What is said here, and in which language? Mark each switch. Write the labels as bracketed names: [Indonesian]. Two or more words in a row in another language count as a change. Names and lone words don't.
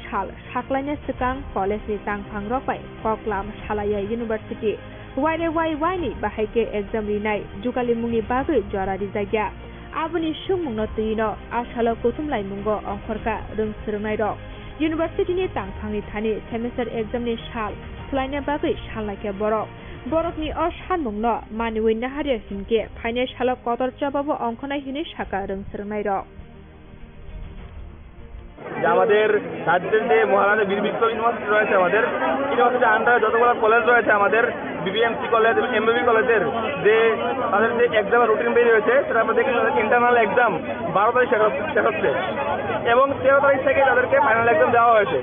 [Kok Borok] sal saklaina sekang college ni tangphang rok bai koklam salaya University wai ni bahaike exam rinai jukali mungni bagai jora rijagya abuni sumungno tuino asalo kuthum lai mungo ongkhorka rung sernai rok University ni tangphang ni thani [English] semester exam [Kok Borok] ni sal slaina bagai salaikya borok Borokni o sanmungno maniwi naharia hingke phaine salo kotor chababo ongkhonai hini saka rung sernai rok [Bangla] যে আমাদের রাজ্যের যে মহারাজা বীর বিক্রম ইউনিভার্সিটি রয়েছে, আমাদের ইউনিভার্সিটির আন্ডারে যতগুলো কলেজ রয়েছে, আমাদের বিবিএমসি কলেজ এবং এমবিবি কলেজের যে তাদের যে [English] exam routine [Bangla] বেরিয়ে হয়েছে, সেটা আমরা দেখি [English] internal exam [Bangla] 12 তারিখ শেষ হচ্ছে এবং 13 তারিখ থেকে তাদেরকে [English] final exam [Bangla] দেওয়া হয়েছে।